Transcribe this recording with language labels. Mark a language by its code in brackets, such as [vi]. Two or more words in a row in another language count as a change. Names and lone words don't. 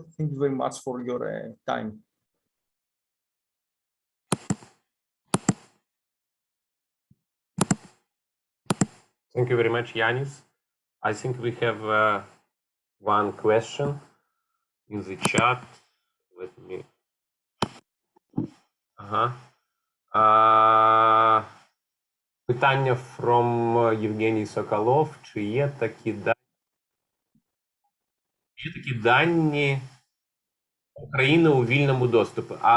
[en] Thank you very much for your time. Thank you very much, Yanis. I think we have one question in the chat. Let me. [uk] Питання from Євгеній Соколов. Чи є такі дані України у вільному доступі?